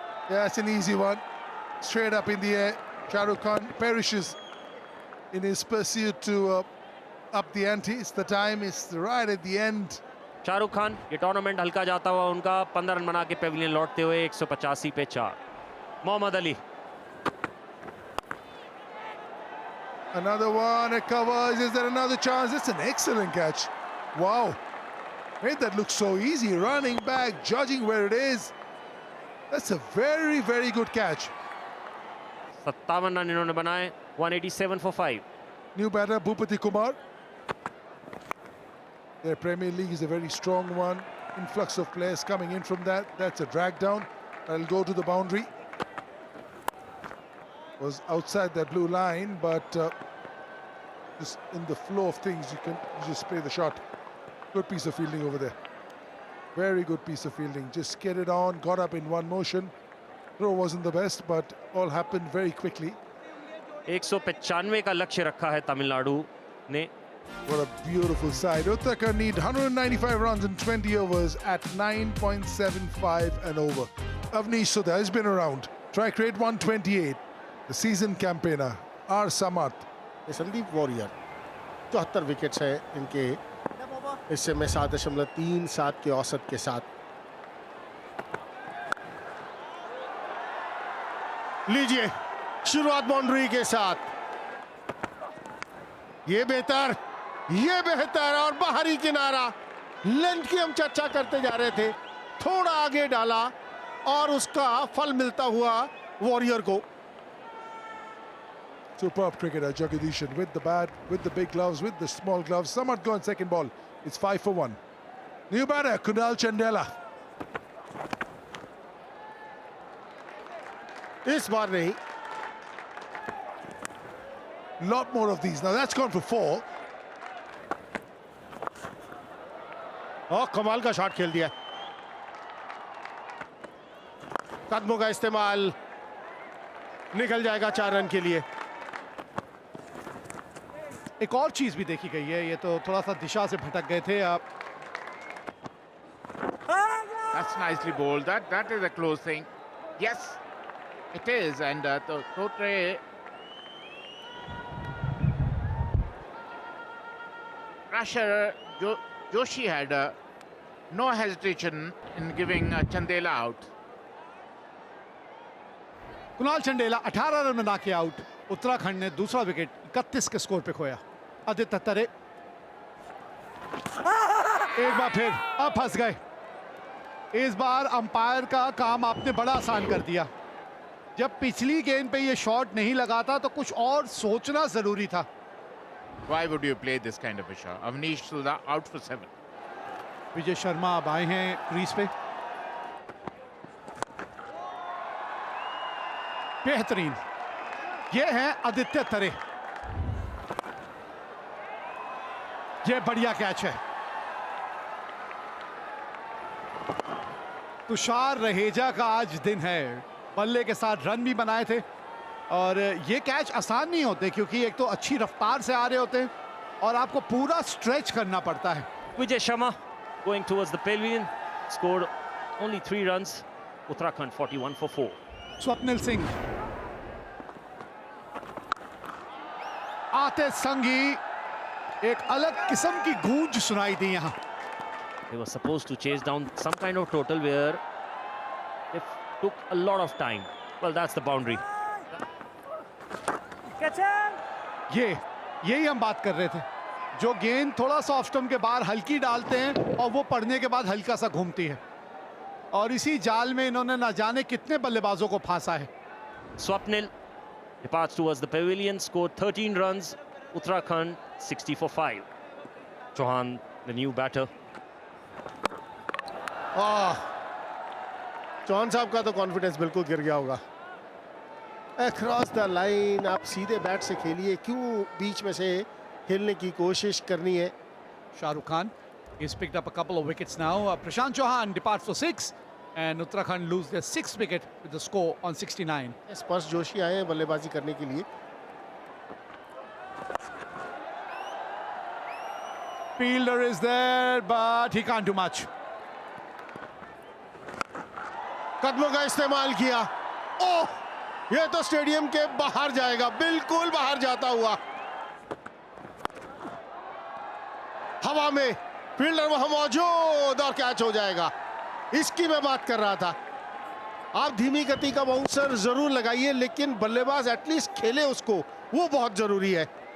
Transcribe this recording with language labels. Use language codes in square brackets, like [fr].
[en] Yeah, it's an easy one. Straight up in the air. Shah Rukh Khan perishes in his pursuit to up the ante. It's the time, it's right at the end. [hi] Shahrukh Khan ये tournament हल्का जाता हुआ उनका 15 run बना के Pavilion लौटते हुए 185 पे 4। Mohammad Ali, [en] Another one, it covers. Is there another chance? It's an excellent catch. Wow. Made that look so easy. Running back, judging where it is. That's a very, very good catch. [hi] 57 run इन्होंने बनाए, 187 [en] for 5। New batter, Bhupati Kumar. Their Premier League is a very strong one. Influx of players coming in from that. That's a drag down. That'll go to the boundary. Was outside that blue line, but just in the flow of things, you just play the shot. Good piece of fielding over there. Very good piece of fielding. Just get it on, got up in one motion. Throw wasn't the best, but all happened very quickly. [hi] 195 का लक्ष्य रखा है तमिलनाडु ने। [en] What a beautiful side. Uttarakhand need 195 runs in 20 overs at 9.75 and over. Avnish Sudha has been around. Strike rate 128. The season campaigner, R. Samarth. [hi] Sandeep warrior 74 wickets है इनके हिस्से में 7.37 के औसत के साथ। लीजिए शुरुआत बाउंड्री के साथ, ये बेहतर और बाहरी किनारा। लेंथ की हम चर्चा करते जा रहे थे, थोड़ा आगे डाला और उसका फल मिलता हुआ वॉरियर को। [en] Superb cricketer, Jagdishan, with the bat, with the big gloves, with the small gloves. Samarth gone second ball. It's 5 for 1. New batter, Kunal Chandela. [hi] इस बार नहीं, [en] Lot more of these. Now that's gone for 4. [hi] और कमाल का shot खेल दिया। कदमों का इस्तेमाल, निकल जाएगा 4 रन के लिए। एक और चीज भी देखी गई है, ये तो थोड़ा सा दिशा से भटक गए थे आप। [en] That's nicely bowled. That is a close thing. Yes, it is. And Totre Prasher Joshi had no hesitation in giving Chandela out. [hi] Kunal Chandela 18 run बना के आउट। उत्तराखंड ने दूसरा विकेट 31 के स्कोर पे खोया। आदित्य तरे एक बार फिर अब फंस गए। इस बार अंपायर का काम आपने बड़ा आसान कर दिया। जब पिछली गेंद पे ये शॉट नहीं लगा था तो कुछ और सोचना जरूरी था। [en] Why would you play this kind of a shot? Avnish Sudha out for 7. [hi] Vijay Sharma अब आए हैं क्रीज पे। बेहतरीन, ये है आदित्य तरे। ये बढ़िया कैच है। तुषार रहेजा का आज दिन है। बल्ले के साथ रन भी बनाए थे और ये कैच आसान नहीं होते क्योंकि एक तो अच्छी रफ्तार से आ रहे होते हैं और आपको पूरा स्ट्रेच करना पड़ता है। [en] Vijay Sharma going towards the pavilion, scored only 3 runs. Uttarakhand 41 for 4. [hi] Swapnil Singh आते संगी, एक अलग किस्म की गूंज सुनाई दी यहां। [en] They were supposed to chase down some kind of total where it took a lot of time. Well, that's the boundary. Catch it! [hi] यही हम बात कर रहे थे। जो गेंद थोड़ा सा ऑफ स्टंप के बाहर हल्की डालते हैं और वो पड़ने के बाद हल्का सा घूमती है और इसी जाल में इन्होंने ना जाने कितने बल्लेबाजों को फांसा है। [en] Swapnil departs towards the pavilion, scored 13 runs. Uttarakhand 60 for 5. Chauhan, the new batter. [hi] Chauhan साहब का तो कॉन्फिडेंस बिल्कुल गिर गया होगा। [en] across the line, [hi] आप सीधे बैट से खेलिए, क्यों बीच में से खेलने की कोशिश करनी है? [en] Shahrukh Khan. He's picked up a couple of wickets now. Prashant Chauhan departs for 6, and Uttarakhand lose their 6th wicket with the score on 69. [hi] स्पर्श जोशी आए हैं बल्लेबाजी करने के लिए. [en] Fielder is there, but he can't do much. [hi] कदमों का इस्तेमाल किया. ओह, ये तो स्टेडियम के बाहर जाएगा, बिल्कुल बाहर जाता हुआ. हवा में फील्डर वहां मौजूद और कैच हो जाएगा. इसकी मैं बात कर रहा था. आप धीमी गति का बाउंसर जरूर लगाइए, लेकिन बल्लेबाज एटलीस्ट खेले उसको, वो बहुत जरूरी है.